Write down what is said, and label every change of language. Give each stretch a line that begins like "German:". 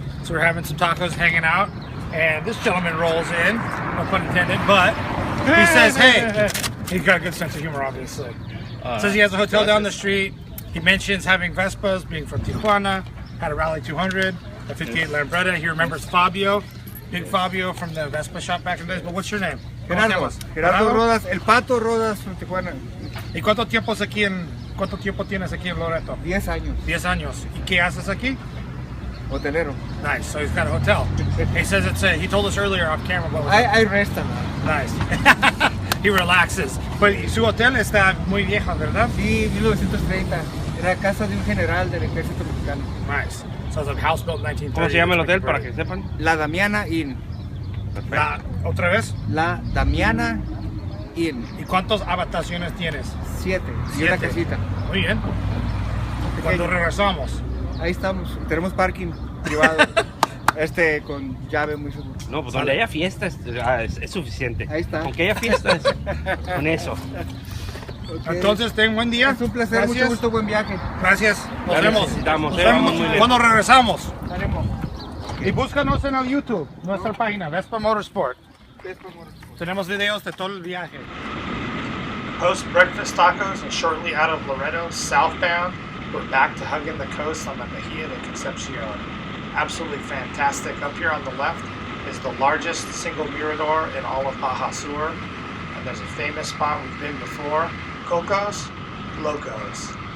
English: So we're having some tacos, hanging out, and this gentleman rolls in, no pun intended, but he says, hey, he's got a good sense of humor, obviously. Says he has a hotel down the street. He mentions having Vespas, being from Tijuana, had a Rally 200, a 58 Lambretta. He remembers Fabio, big Fabio from the Vespa shop back in the days. But what's your name? Gerardo Rodas, El Pato Rodas from Tijuana.
Spanish: ¿Y cuánto tiempo tienes aquí en Loreto? 10 años. 10 años. ¿Y qué haces aquí? Hotelero.
English: Nice. So he's got a hotel. He says it's he told us earlier off camera what was
Spanish: Hay restaurant.
English: Nice. He relaxes. But
Spanish: su hotel está muy viejo, ¿verdad? Sí, 1930. Era casa de un general del ejército mexicano.
English: Nice. So it's a house built in 1930.
Spanish: ¿Cómo se llama el hotel para que sepan? La Damiana Inn. ¿Otra vez? La Damiana Inn. ¿Y cuántas habitaciones tienes? 7. Y 7. una casita. Muy bien. ¿Y cuando regresamos? Ahí estamos. Tenemos parking privado. Con llave muy seguro. No, pues donde haya fiestas es suficiente. Ahí está. Aunque haya fiestas, con eso.
English: Okay.
Spanish: Entonces, ten buen día. Es un placer, Gracias. mucho gusto, buen viaje. Gracias. Nos vemos. Necesitamos, Nos vemos muy bien. cuando regresamos. Haremos. Y búscanos en el YouTube, nuestra página, Vespa Motorsport. Vespa Motorsport. Tenemos videos de todo el viaje.
English: Post breakfast tacos and shortly out of Loreto, southbound, we're back to hugging the coast on the Bahia de Concepcion. Absolutely fantastic. Up here on the left is the largest single mirador in all of Baja Sur. And there's a famous spot we've been before, Cocos Locos.